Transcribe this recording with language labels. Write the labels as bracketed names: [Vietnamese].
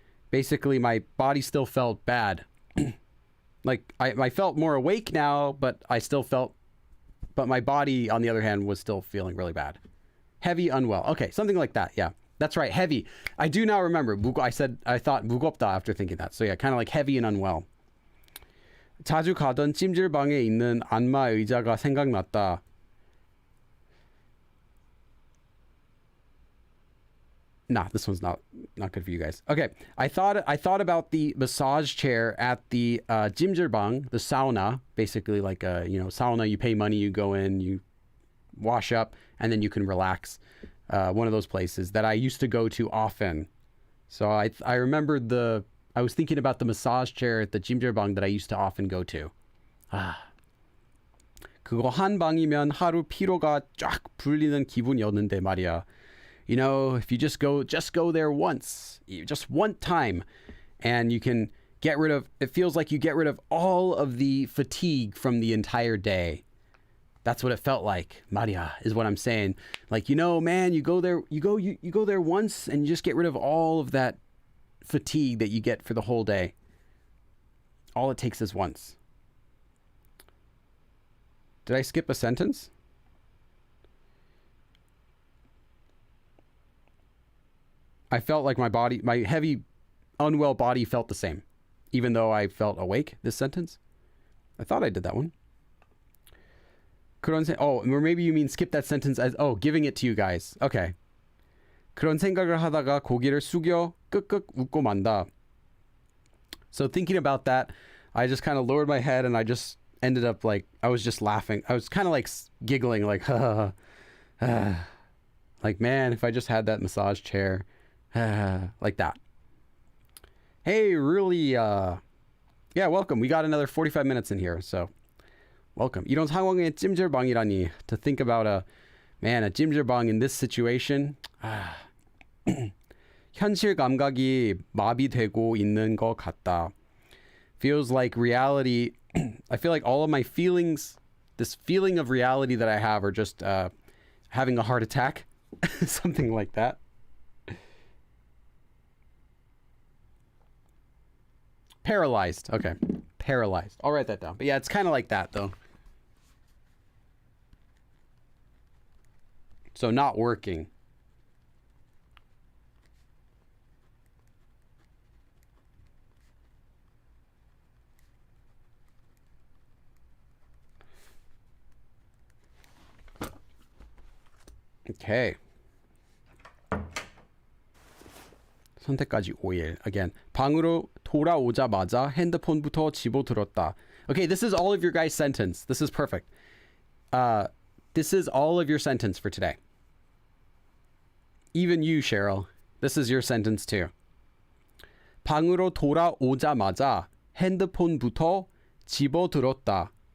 [English] Basically, my body still felt bad. Like, I felt more awake now, but I still felt... But my body, on the other hand, was still feeling really bad. Heavy, unwell. Okay, something like that, yeah. That's right, heavy. I do now remember. I thought 무겁다 after thinking that. So yeah, kind of like heavy and unwell. [Korean] 자주 가던 찜질방에 있는 안마 의자가 생각났다. [English] Nah, this one's not good for you guys. Okay, I thought about the massage chair at the 찜질방, the sauna, basically like a sauna. You pay money, you go in, you wash up, and then you can relax. One of those places that I used to go to often. So I remembered I was thinking about the massage chair at the 찜질방 that I used to often go to. [Korean] 그거 한 방이면 하루 피로가 쫙 풀리는 기분이었는데 말이야. [English] You know, if you just go there once, just one time, and you can get rid of, it feels like you get rid of all of the fatigue from the entire day. That's what it felt like. Maria is what I'm saying. Like, man, you go there once and you just get rid of all of that fatigue that you get for the whole day. All it takes is once. Did I skip a sentence? I felt like my heavy, unwell body felt the same, even though I felt awake. This sentence, I thought I did that one. Or maybe you mean skip that sentence as giving it to you guys. Okay. [Korean] 그런 생각을 하다가 고개를 숙여 끄끄 웃고 만다. [English] So thinking about that, I just kind of lowered my head and I just ended up like I was just laughing. I was kind of like giggling, like like man, if I just had that massage chair. Like that. Hey, really, yeah, welcome. We got another 45 minutes in here, so welcome. [Korean] 이런 상황에 찜질방이라니. [English] To think about a 찜질방 in this situation. [Korean] 현실 감각이 마비되고 있는 것 같다. [English] Feels like reality. I feel like all of my feelings, this feeling of reality that I have, are just having a heart attack. Something like that. Paralyzed. Okay. Paralyzed. I'll write that down. But yeah, it's kind of like that, though. So not working. Okay. [Korean] 선택까지 5일. [English] Again. [Korean] 방으로 돌아오자마자 핸드폰부터 집어들었다. [English] Okay, this is all of your guys' sentence. This is perfect. This is all of your sentence for today. Even you, Cheryl. This is your sentence too. [Korean] 방으로 돌아오자마자 핸드폰부터 집어들었다.